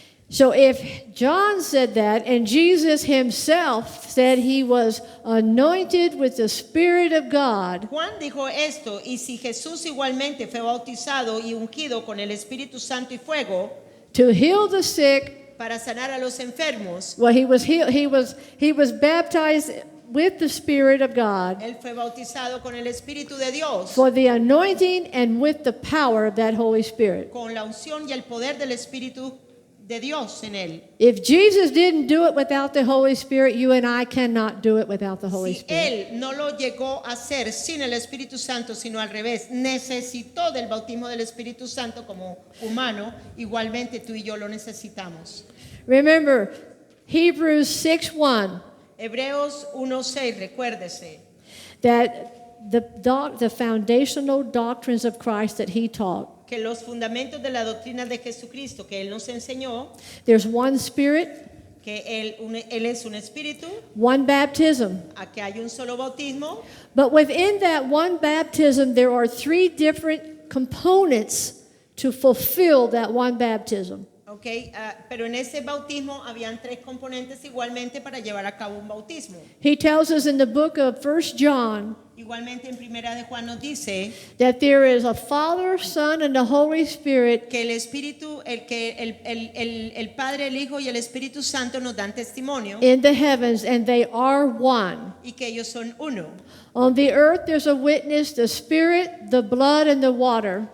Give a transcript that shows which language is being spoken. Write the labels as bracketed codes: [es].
[en] So if John said that and Jesus himself said he was anointed with the Spirit of God, [es] Juan dijo esto, y si Jesús igualmente fue bautizado y ungido con el Espíritu Santo y fuego [en] to heal the sick, [es] para sanar a los enfermos, [en] well, he was baptized with the Spirit of God [es] él fue bautizado con el Espíritu de Dios, [en] for the anointing and with the power of that Holy Spirit. [es] con la unción y el poder del Espíritu de Dios en él. [en] If Jesus didn't do it without the Holy Spirit, you and I cannot do it without the Holy [es] Si [en] Spirit. [es] él no lo llegó a hacer sin el Espíritu Santo, sino al revés, necesitó del bautismo del Espíritu Santo como humano, igualmente tú y yo lo necesitamos. [en] Remember, Hebrews 6:1, [es] Hebreos 1:6, recuérdese [en] that the foundational doctrines of Christ that he taught. [es] que los fundamentos de la doctrina de Jesucristo que él nos enseñó, [en] There's one Spirit, [es] que él es un espíritu, [en] one baptism. [es] a que hay un solo bautismo, [en] But within that one baptism, there are three different components to fulfill that one baptism. [es] okay, pero en ese bautismo habían tres componentes igualmente para llevar a cabo un bautismo. [en] He tells us in the book of 1 John [es] Igualmente en Primera de Juan nos dice [en] that there is a Father, Son, and the Holy Spirit, [es] que el Espíritu, el Padre, el Hijo y el Espíritu Santo nos dan testimonio [en] in the heavens, and they are one. [es] y que ellos son uno. [en] On the earth, there's a witness, the Spirit, the blood, and the water.